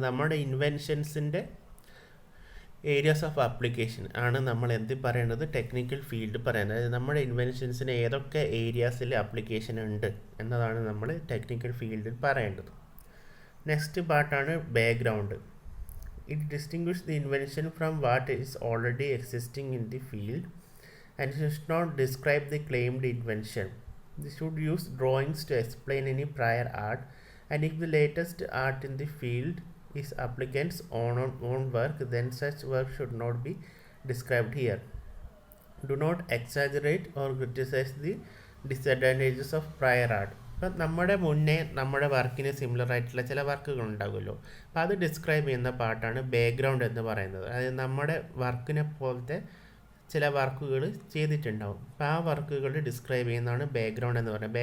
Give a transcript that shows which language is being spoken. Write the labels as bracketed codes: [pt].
[ml] നമ്മുടെ ഇൻവെൻഷൻസിൻ്റെ areas of application ആണ് നമ്മൾ എന്ത് പറയേണ്ടത്? ടെക്നിക്കൽ ഫീൽഡ് പറയുന്നത്. അതായത് നമ്മുടെ ഇൻവെൻഷൻസിന് ഏതൊക്കെ ഏരിയാസിൽ ആപ്ലിക്കേഷൻ ഉണ്ട് എന്നതാണ് നമ്മൾ ടെക്നിക്കൽ ഫീൽഡിൽ പറയേണ്ടത്. നെക്സ്റ്റ് പാർട്ടാണ് background. [en] It distinguishes the invention from what is already existing in the field and should not describe the claimed invention. They should use drawings to explain any prior art, and if the latest art in the field is applicant's own work, then such work should not be described here. Do not exaggerate or criticize the disadvantages of prior art. [ml] അപ്പം നമ്മുടെ മുന്നേ നമ്മുടെ വർക്കിന് similar ആയിട്ടുള്ള ചില വർക്കുകൾ ഉണ്ടാകുമല്ലോ, അപ്പോൾ അത് ഡിസ്ക്രൈബ് ചെയ്യുന്ന പാർട്ടാണ് ബാക്ക്ഗ്രൗണ്ട് എന്ന് പറയുന്നത്. അതായത് നമ്മുടെ വർക്കിനെ പോലത്തെ ചില വർക്കുകൾ ചെയ്തിട്ടുണ്ടാവും, അപ്പോൾ ആ വർക്കുകൾ ഡിസ്ക്രൈബ് ചെയ്യുന്നതാണ് ബാക്ക്ഗ്രൗണ്ട് എന്ന് പറയുന്നത്.